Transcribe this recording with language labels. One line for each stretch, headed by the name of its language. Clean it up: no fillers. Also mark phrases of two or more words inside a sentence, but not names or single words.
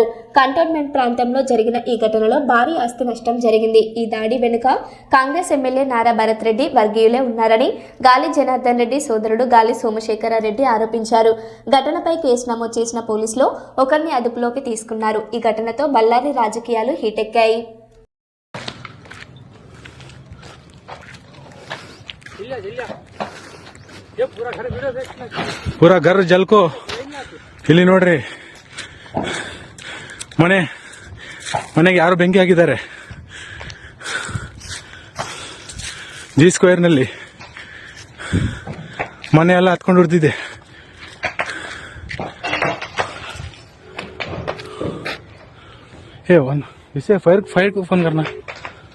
Telugu: కంటోన్మెంట్ ప్రాంతంలో జరిగిన ఈ ఘటనలో భారీ ఆస్తి నష్టం జరిగింది. ఈ దాడి వెనుక కాంగ్రెస్ ఎమ్మెల్యే నారా భరత్ రెడ్డి వర్గీయులే ఉన్నారని గాలి జనార్దన్ రెడ్డి సోదరుడు గాలి సోమశేఖర రెడ్డి ఆరోపించారు. ఘటనపై కేసు నమోదు చేసిన పోలీసులు ఒకరిని అదుపులోకి తీసుకున్నారు. ఈ ఘటనతో బళ్ళారి రాజకీయాలు హీటెక్కాయి.
Hindi: पूरा घर जल को
Kannada: ಇಲ್ಲಿ ನೋಡ್ರಿ ಮನೆಗೆ ಯಾರು ಬೆಂಕಿ ಹಾಕಿದ್ದಾರೆ. ಜಿ ಸ್ಕ್ವೇರ್ ನಲ್ಲಿ ಮನೆ ಎಲ್ಲ ಹತ್ಕೊಂಡು ಉಡ್ತಿದೆ.
Hindi: ए वन इसे फायर को फोन करना.